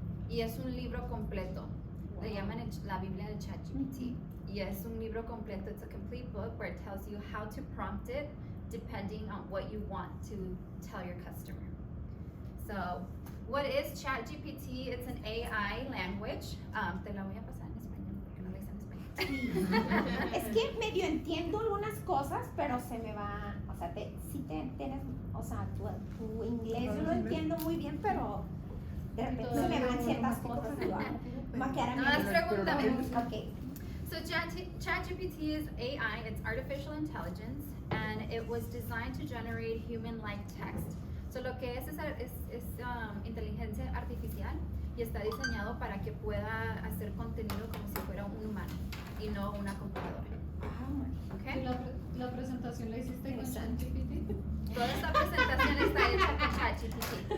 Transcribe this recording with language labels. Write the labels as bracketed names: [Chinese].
[Spanish] Y es un libro completo. Le llaman la Biblia de ChatGPT. Y es un libro completo. [English] It's a complete book where it tells you how to prompt it depending on what you want to tell your customer. So, what is ChatGPT? It's an AI language. [Spanish] Te la voy a pasar en español porque no la hice en español. Es que medio entiendo algunas cosas, pero se me va, o sea, sí tienes, o sea, tu inglés yo lo entiendo muy bien, pero de repente se me van ciertas cosas. Me va a quedar a mí. Okay. [English] So ChatGPT is AI, it's artificial intelligence, and it was designed to generate human-like text. [Spanish] So lo que es inteligencia artificial y está diseñado para que pueda hacer contenido como si fuera un humano y no una computadora. [English] Okay? [Spanish] ¿La presentación la hiciste con ChatGPT? Toda esta presentación está hecha con ChatGPT.